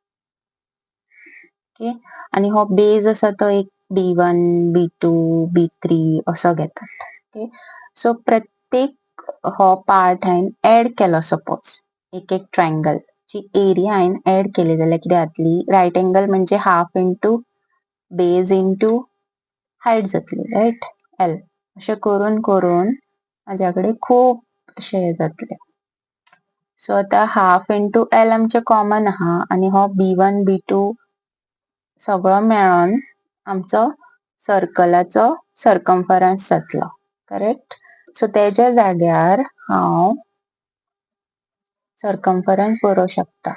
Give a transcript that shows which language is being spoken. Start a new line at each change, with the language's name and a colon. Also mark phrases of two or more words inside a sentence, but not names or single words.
Konkani: ओके. आणि हो बेज आसा तो एक B1, B2, B3 असो घेतात. ओके. सो प्रत्येक हो पार्ट हायन ऍड केलो सपोज एक एक ट्रायंगल ची एरिया हायन ऍड केली जाल्यार कितें जातली,
English: right angle
Konkani: म्हणजे
English: half into base into height
Konkani: जातली, राईट. एल. अशें करून करून माझ्याकडे खूप अशें जातले. सो आता
English: half into L
Konkani: आमचे कॉमन आहा आणि हो B1, B2 सगळो मेळोन आमचो सर्कलाचो सर्कमफरन्स जातलो, करेक्ट. सो तेज्या जाग्यार हांव सर्कमफरन्स बरोवंक शकता.